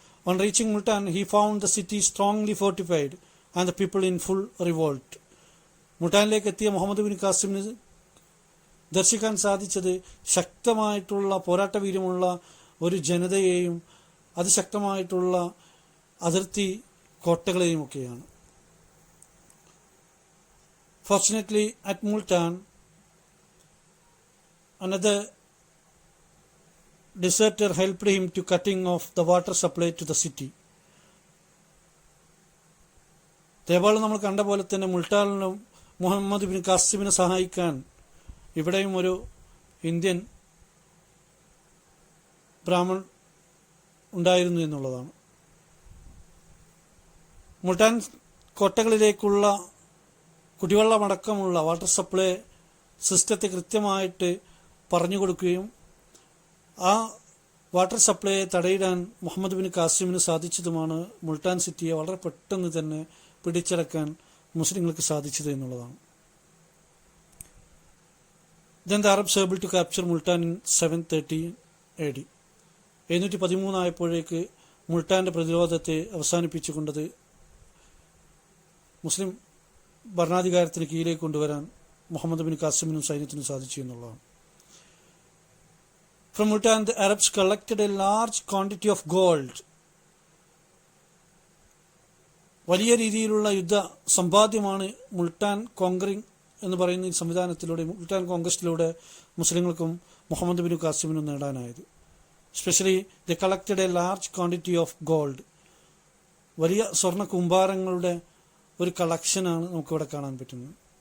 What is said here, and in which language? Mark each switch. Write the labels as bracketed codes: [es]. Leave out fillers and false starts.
[en] On reaching Multan he found the city strongly fortified and the people in full revolt. [ml] മുൾട്ടാനിലേക്ക് എത്തിയ Muhammad bin ഖാസിമിന് ദർശിക്കാൻ സാധിച്ചത് ശക്തമായിട്ടുള്ള പോരാട്ട വീര്യമുള്ള ഒരു ജനതയെയും അതിശക്തമായിട്ടുള്ള അതിർത്തി കോട്ടകളെയും ഒക്കെയാണ്. [en] Fortunately at Multan another deserter helped him to cutting off the water supply to the city. [ml] നേപ്പാളിൽ നമ്മൾ കണ്ട പോലെ തന്നെ മുൾട്ടാനിലും മുഹമ്മദ് ബിൻ ഖാസിമിനെ സഹായിക്കാൻ ഇവിടെയും ഒരു ഇന്ത്യൻ ബ്രാഹ്മൺ ഉണ്ടായിരുന്നു എന്നുള്ളതാണ്. മുൾട്ടാൻ കോട്ടകളിലേക്കുള്ള കുടിവെള്ളമടക്കമുള്ള വാട്ടർ സപ്ലൈ സിസ്റ്റത്തെ കൃത്യമായിട്ട് പറഞ്ഞു കൊടുക്കുകയും ആ വാട്ടർ സപ്ലൈയെ തടയിടാൻ മുഹമ്മദ് ബിൻ ഖാസിമിന് സാധിച്ചതുമാണ് മുൾട്ടാൻ സിറ്റിയെ വളരെ പെട്ടെന്ന് തന്നെ പിടിച്ചടക്കാൻ മുസ്ലിങ്ങൾക്ക് സാധിച്ചത് എന്നുള്ളതാണ്. [en] Then the Arabs able to capture Multan in 713 AD. [ml] 713 ആയപ്പോഴേക്ക് മുൾട്ടാന്റെ പ്രതിരോധത്തെ അവസാനിപ്പിച്ചുകൊണ്ടത് മുസ്ലിം ഭരണാധികാരത്തിന് കീഴിലേക്ക് കൊണ്ടുവരാൻ മുഹമ്മദ് ബിൻ ഖാസിമിനും സൈന്യത്തിനും സാധിച്ചു എന്നുള്ളതാണ്. [en] From Multan, the Arabs collected a large quantity of gold. [ml] വലിയ രീതിയിലുള്ള യുദ്ധ സമ്പാദ്യമാണ് മുൾട്ടാൻ കോങ്കറിംഗ് എന്ന് പറയുന്ന ഈ സംവിധാനത്തിലൂടെ, Multan കോൺഗ്രസ്റ്റിലൂടെ മുസ്ലിങ്ങൾക്കും Muhammad bin ഖാസിമിനും നേടാനായത്. [en] Specially the collected a large quantity of gold. [ml] വലിയ സ്വർണ്ണ കുമ്പാരങ്ങളുടെ ഒരു കളക്ഷനാണ് നമുക്കിവിടെ കാണാൻ പറ്റുന്നത്.